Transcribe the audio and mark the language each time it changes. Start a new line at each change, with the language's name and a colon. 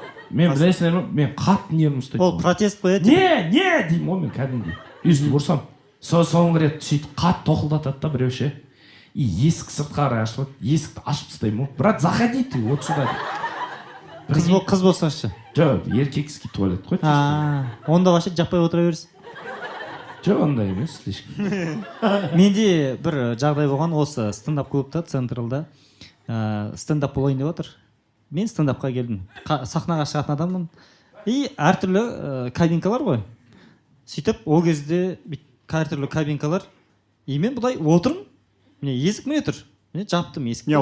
Kazakh: мен білесіңдер ма мен қатты нервім ұстайды ол протест қой не деймін ғой мен кәдімгідей өйстіп ұрсам соңғы рет сөйтіп қатты тоқылдатады да біреу ше и есік сыртқа қарай ашылады есікті ашып тастаймын ғой брат
Russian: заходи ты вот сюда
Kazakh: қыз болса ше жоқ еркекский туалет қой онда вообще жаппай отыра берсін жоқ ондай емес слишком менде бір жағдай болған осы стендап клубта централда стендап болайын деп отыр мен стендапқа келдім сахнаға шығатын адаммын и әртүрлі кабинкалар ғой сөйтіп ол кезде әртүрлі кабинкалар и мен былай отырмын міне есік міне тұр міне жаптым есікті